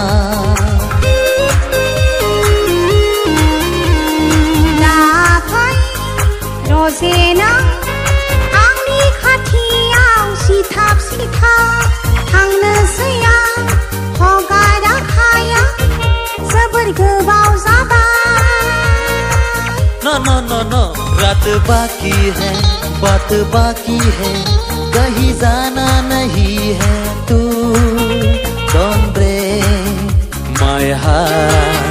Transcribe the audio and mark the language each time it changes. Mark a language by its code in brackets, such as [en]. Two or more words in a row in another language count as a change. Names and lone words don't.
[brx] दा फै रजे नों आंनि खाथियाव सिथाब थांनोसै आं हगाराखाया जोबोर गोबाव जाबाय [hi] No, रात बाकी है बात बाकी है कहीं जाना नहीं है तू [en] Don't break my heart